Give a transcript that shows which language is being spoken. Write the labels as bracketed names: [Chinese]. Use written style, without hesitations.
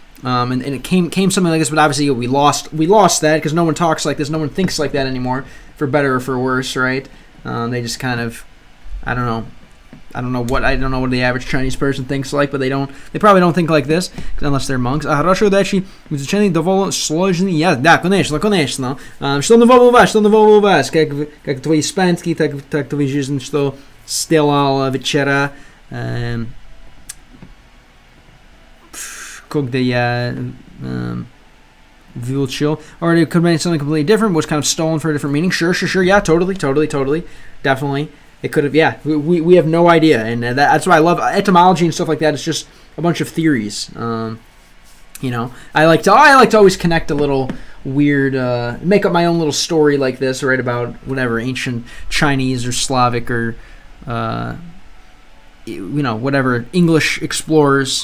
[English] And it came something like this, but obviously we lost that because no one talks like this, no one thinks like that anymore, for better or for worse, right? They just kind of, I don't know what the average Chinese person thinks like, but they probably don't think like this, unless they're monks. [Russian] Хорошо, дальше изучение довольно сложный язык. Да, конечно. Что нового у вас? Как твой испанский, так твоя жизнь, что сделал вчера, когда я выучил. [English] Or it could mean something completely different, was kind of stolen for a different meaning. Sure. Yeah, totally. Definitely. It could have, yeah. We have no idea, and that's why I love etymology and stuff like that. It's just a bunch of theories. I like to always connect a little weird, make up my own little story like this, right, about whatever ancient Chinese or Slavic or whatever English explorers.